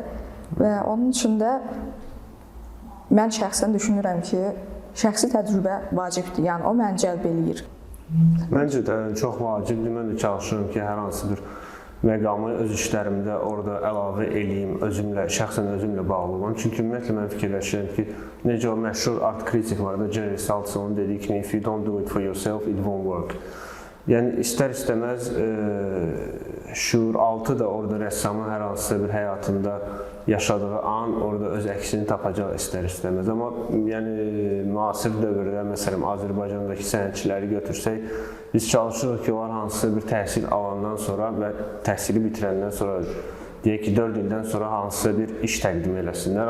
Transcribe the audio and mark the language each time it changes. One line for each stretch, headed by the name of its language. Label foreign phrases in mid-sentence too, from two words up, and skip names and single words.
Azerbaijani: Və onun üçün də mən şəxsən düşünürəm ki, şəxsi təcrübə vacibdir, yəni o məni cəlb eləyir. Məncə də çox vacibdir, mən də çalışıram ki, hər hansı bir məqamı öz işlərimdə orada əlavə eləyim, şəxsən özümlə bağlı olan. Çünki ümumiyyətlə mən fikirləşirəm ki, necə o məşhur art kritik var da, Jerry Saltzmanın dediyi kimi,
English: if you don't do it for yourself, it won't work.
Azerbaijani: Yəni, istər-istəməz şuur-altı da orada rəssamın hər hansısa bir həyatında yaşadığı an orada öz əksini tapacaq istər-istəməz. Amma yəni, müasir dövrdə, məsələn, Azərbaycandakı sənətçiləri götürsək, biz çalışırıq ki, onlar hansısa bir təhsil alandan sonra və təhsili bitirəndən sonra, deyək ki, 4 ildən sonra hansısa bir iş təqdim eləsinlər.